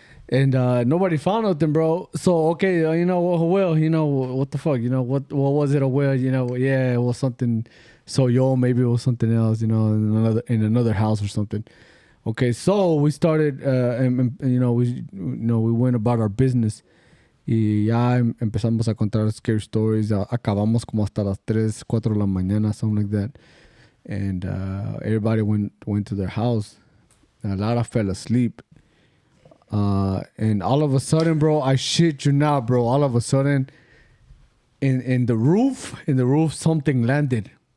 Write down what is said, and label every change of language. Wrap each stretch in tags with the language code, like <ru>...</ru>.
<en>And nobody found nothing, bro. So okay, what the fuck, what was it? Yeah, it was something. So maybe it was something else, in another house or something. Okay, so we started, we went about our business.</en> <es>Y ya empezamos a contar</es> <en>scary stories.</en> <es>Acabamos como hasta las 3, 4 de la mañana,</es> <en>something like that. And everybody went to their house. A lot of fell asleep. And all of a sudden, bro, I shit you not, bro. All of a sudden, in the roof, something landed.</en>